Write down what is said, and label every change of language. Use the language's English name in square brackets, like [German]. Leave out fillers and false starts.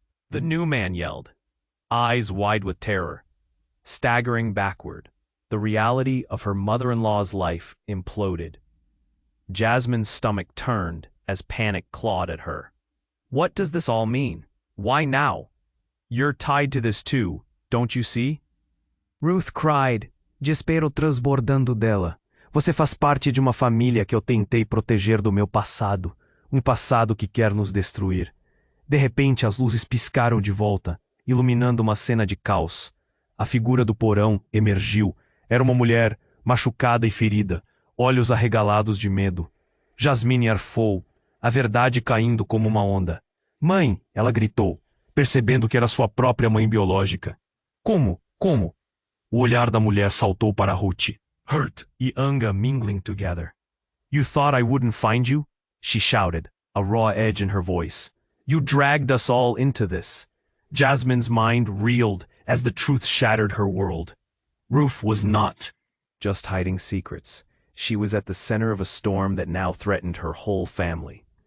[English] The new man yelled, eyes wide with terror. Staggering backward, the reality of her mother-in-law's life imploded. Jasmine's stomach turned as panic clawed at her. What does this all mean? Why now? You're tied to this too, don't you see? Ruth cried, [Portuguese] desespero transbordando dela. Você faz parte de uma família que eu tentei proteger do meu passado, um passado que quer nos destruir. De repente as luzes piscaram de volta, iluminando uma cena de caos. A figura do porão emergiu. Era uma mulher, machucada e ferida, olhos arregalados de medo. Jasmine arfou, a verdade caindo como uma onda. Mãe, ela gritou, percebendo que era sua própria mãe biológica. Como? Como? O olhar da mulher saltou para Ruth. [English] Hurt e anger mingling together. You thought I wouldn't find you? She shouted, a raw edge in her voice. You dragged us all into this. Jasmine's mind reeled as the truth shattered her world. Ruth was not just hiding secrets. She was at the center of a storm that now threatened her whole family.